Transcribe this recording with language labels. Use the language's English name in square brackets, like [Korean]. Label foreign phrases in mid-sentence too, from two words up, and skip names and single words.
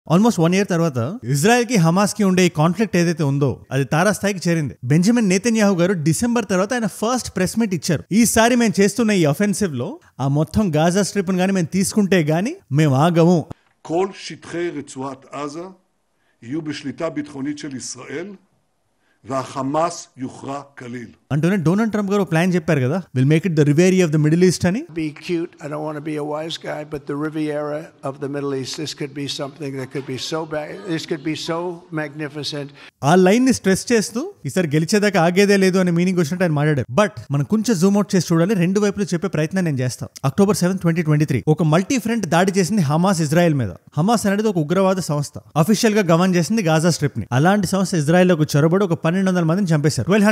[English] almost 1 year [Telugu] తర్వాత ఇజ్రాయెల్ కి హమాస్ కి ఉండే ఈ కాన్ఫ్లిక్ట్ ఏదైతే ఉందో అది తారాస్థాయికి చేరింది. బెంజమిన్ నెతన్యాహు గారు డిసెంబర్ తర్వాత ఆయన [English] first press meet [Telugu] ఇచ్చారు. ఈసారి మేము చేస్తున్న ఈ అఫెన్సివ్ లో ఆ మొత్తం గాజా స్ట్రిప్ గానీ మేము తీసుకుంటే గానీ మేము ఆగము. [Hebrew] כל שטחי רצועת עזה יהיו בשליטה ביטחונית של ישראל והחמאס יוכרע כליל. [Telugu] అంటూనే డొనాల్డ్ ట్రంప్ గారు ప్లాన్ చెప్పారు కదా, [English] will make it the Riviera of the Middle East అని. Be cute, I don't want to be a wise guy, but the Riviera of the Middle East, this could be something that could be so bad, this could be so magnificent. [Telugu] ఆ లైన్ ని స్ట్రెస్ చేస్తూ ఈసారి గెలిచేదాకా ఆగేదే లేదు అనే మీనింగ్ వచ్చినట్టు ఆయన మాట్లాడారు. బట్ మనం కొంచెం [English] zoom out [Telugu] చేసి చూడాలి, రెండు వైపులు చెప్పే ప్రయత్నం నేను చేస్తాను. October 7, 2023 ఒక [English] multi front [Telugu] దాడి చేసింది హమాస్ ఇజ్రాయెల్ మీద. హమాస్ అనేది ఒక ఉగ్రవాద సంస్థ, అఫీషియల్ గా గవర్న్ చేసింది గాజా స్ట్రిప్ ని. అలాంటి సంస్థ ఇజ్రాయెల్ లోకి చొరబడి ఒక 1200 మందిని చంపేశారు.